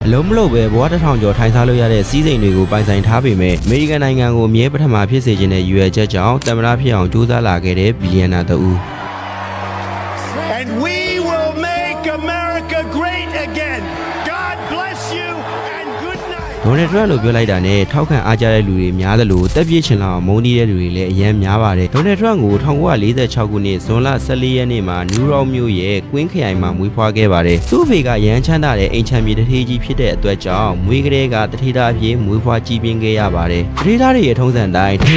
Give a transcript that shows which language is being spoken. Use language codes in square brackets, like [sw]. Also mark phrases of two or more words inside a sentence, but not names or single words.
[my] အလုံးမလို့ပဲဘဝတစ်ထောင်ကျော်ထိုင်စားလို့ရတဲ့စီးစိမ်တွေကိုပိုင်ဆိုင်ထားပေမဲ့အမေရိကန်နိုင်ငံကိုအမြဲပထမဖြစ်စေခြင်းနဲ့ရွေချက်ကြောင့်သမ္မတဖြစ်အောင်ကြိုးစားလာခဲ့တဲ့ဘီလီယံနာတဦး [en] And we will make America great again. God bless you and good night. [my] ဒေါ်နယ်ထရန့်လိုပြောလိုက်တာနဲ့ထောက်ခံအားကြတဲ့လူတွေများသလိုတက်ပြည့်ချင်လောက်မုန်းတီးတဲ့လူတွေလည်းအများများပါတယ်ဒေါ်နယ်ထရန့်ကို1946ခုနှစ်ဇွန်လ14ရက်နေ့မှာနယူးယောက်မြို့ရဲ့ကွင်းခရိုင်မှာမွေးဖွားခဲ့ပါတယ်သူ့အဖေကရန်ချမ်းသာတဲ့အိမ်ချမ်းမြေတထေးကြီးဖြစ်တဲ့အတွက်ကြောင့်မွေးကလေးကတထေးသားအဖြစ်မွေးဖွားကြီးပြင်းခဲ့ရပါတယ်တထေးသားတွေရဲ့ထုံးစံတိုင်းထိ